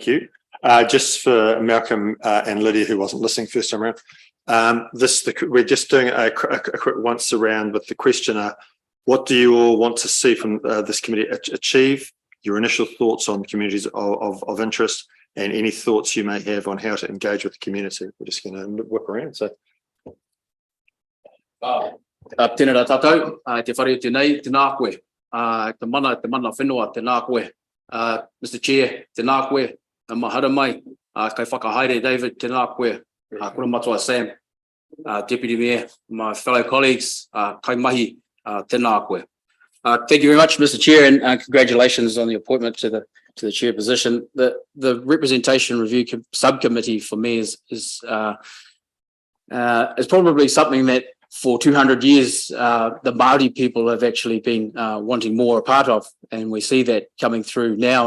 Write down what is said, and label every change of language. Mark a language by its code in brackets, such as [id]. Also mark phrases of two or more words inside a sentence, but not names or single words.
[en] Just for Malcolm and Lydia, who wasn't listening first time around, We're just doing a quick once around with the questioner. What do you all want to see from this committee achieve? Your initial thoughts on communities of interest, and any thoughts you may have on how to engage with the community. We're just going to whip around. So, [mi] tēnā rā tātou, te whare tēnei, tēnā koe, te mana whenua, tēnā koe, [en] Mr. Chair, [mi] tēnā koe, mahara mai, kai whakahaere David, tēnā koe, kura matua Sam, [en] Deputy Mayor, my fellow colleagues, [mi] kai mahi, tēnā koe. [en] Thank you very much, Mr. Chair, and congratulations on the appointment to the chair position. The Representation Review Subcommittee for me is probably something that for 200 years the Māori people have actually been wanting more a part of, and we see that coming through now.